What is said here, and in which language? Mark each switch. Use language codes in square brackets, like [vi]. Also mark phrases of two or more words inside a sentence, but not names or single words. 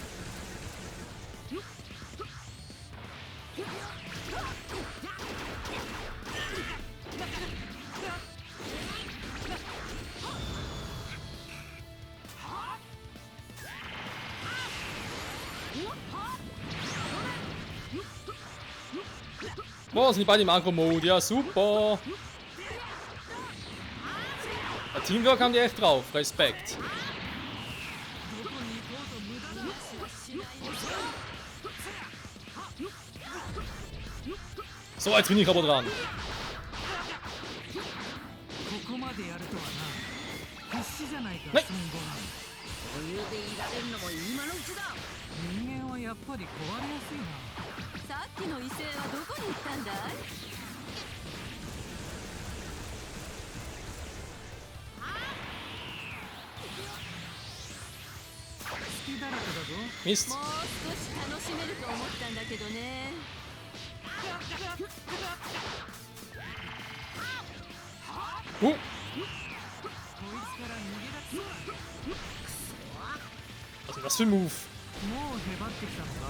[de] Boah, sind die beide im Agro-Mode, ja super. Bei Teamwork haben die echt drauf, Respekt. So, jetzt bin ich aber dran. [ja] ここまでやるとはな。必死じゃないか孫悟飯。余裕でいられるのも今のうちだ。人間はやっぱり壊れやすいな。さっきの異性はどこに行ったんだい？隙だらけだぞ。 [de] Mist. [ja] もう少し楽しめると思ったんだけどね。ここいつから逃げ出す [de] Was ist denn das für ein Move? [ja] もうへばってきたのか。